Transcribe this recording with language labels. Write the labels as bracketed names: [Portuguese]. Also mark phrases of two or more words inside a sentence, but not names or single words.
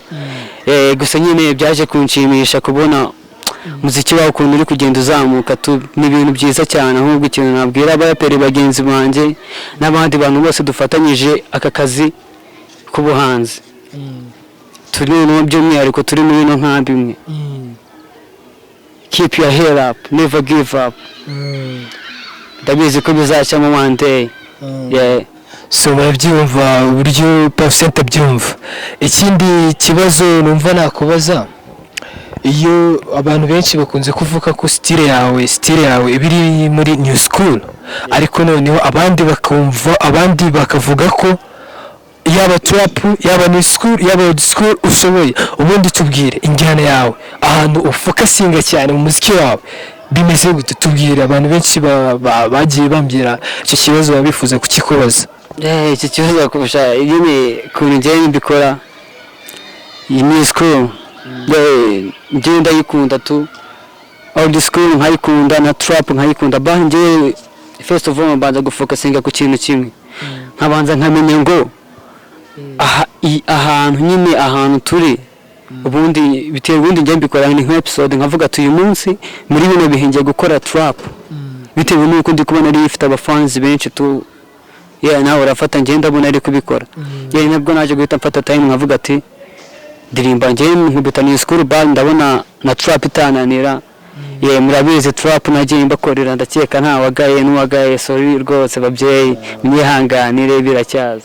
[Kinyarwanda] Gusa nyine byaje kunshimisha kubona muziki wawe ukuntu uri kugenda uzamuka, ni ibintu byiza cyane. Ahubwo ikintu nabwira abaraperi bagenzi banjye n'abandi bantu bose dufatanyije aka kazi k'ubuhanzi, turi no by'umwihariko turi muri no nkambi imwe. [English] Keep your head up, never give up. [Kinyarwanda] Ndabizi ko bizacamo [English] one day. [Kinyarwanda] So murabyumva uburyo Puff byumva. Ikindi kibazo numva nakubaza, iyo abantu benshi bakunze kuvuga ko style yawe ibiri muri [English] new school, [Kinyarwanda] ariko noneho abandi bakavuga ko yaba trap yaba [English] new school [Kinyarwanda] yaba [English] old school [Kinyarwanda] ushoboye ubundi tubwire injyana yawe ahantu ufokasinga cyane mu muziki wawe bimeze gute tubwire abantu benshi bagiye bambwira icyo kibazo babifuza kukikubaza icyo kibazo kurusha nyine ukuntu njyewe mbikora iyi [English] new school [Kinyarwanda] njyewe ndayikunda tu [English] old school [Kinyarwanda] nkayikunda na trap nkayikunda ba njyewe [English] first of all [Kinyarwanda] mbanza gufokasinga ku kintu kimwe nkabanza nkamenya ngo ahantu nyine ahantu turi ubundi biteye ubundi njye mbikora ni nka episode nkavuga ati uyu munsi muri bino bihe ngiye gukora trap bitewe n'uko ndi kubona ari ifite abafans benshi tu nawe urafata njye ndabona ari kubikora nabwo naje guhita mfata time nkavuga ati ndirimba njye nkubita ni [English] school band [Kinyarwanda] ndabona na trap itananira murabizi trap nagiye mbakorera ndakeka nta wagaye n'uwagaye sorry rwose babyeyi mwihanganire biracyaza